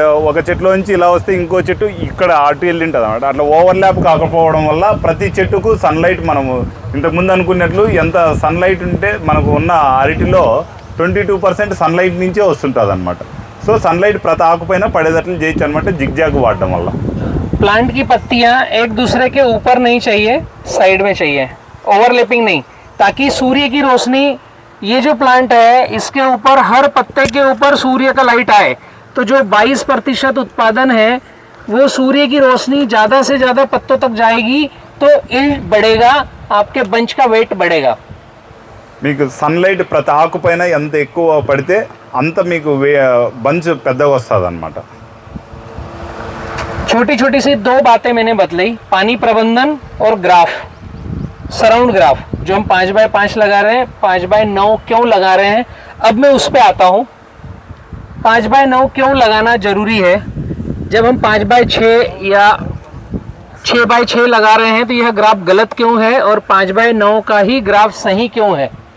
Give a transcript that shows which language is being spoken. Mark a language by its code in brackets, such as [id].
[te] ఒక చెట్లో నుంచి ఇలా వస్తే ఇంకో చెట్టు ఇక్కడ అటు వెళ్ళి ఉంటుంది అనమాట. అట్లా ఓవర్లాప్ కాకపోవడం వల్ల ప్రతి చెట్టుకు సన్లైట్, మనము ఇంతకుముందు అనుకున్నట్లు ఎంత సన్లైట్ ఉంటే మనకు ఉన్న అరటిలో 22% సన్లైట్ నుంచే వస్తుంటుంది అనమాట. సో సన్లైట్ ప్రతి ఆకు పైన పడేటట్లు చేయొచ్చు అనమాట జిగ్జాగ్ వాడడం వల్ల. [hi] प्लांट की पत्तियां एक दूसरे के ऊपर नहीं चाहिए, साइड में चाहिए, ओवरलैपिंग नहीं, ताकि सूर्य की रोशनी, ये जो प्लांट है इसके ऊपर हर पत्ते के ऊपर सूर्य का लाइट आए, तो जो 22% उत्पादन है वो सूर्य की रोशनी ज़्यादा से ज़्यादा पत्तों तक जाएगी, तो यील्ड बढ़ेगा, आपके बंच का वेट बढ़ेगा। [te] మీకు సన్లైట్ ప్రతి ఆకు పైన ఎంత ఎక్కువ పడితే అంత మీకు బంచ్ పెద్దగా వస్తుంది అనమాట. [hi] छोटी छोटी सी 2 बातें मैंने बतलाई, पानी प्रबंधन और ग्राफ, सराउंड ग्राफ जो हम 5x5 लगा रहे हैं, 5x9 क्यों लगा रहे हैं, अब मैं उस पे आता हूँ। 5x9 क्यों लगाना जरूरी है? जब हम 5x6 या 6x6 लगा रहे हैं तो यह ग्राफ गलत क्यों है और 5x9 का ही ग्राफ सही क्यों है?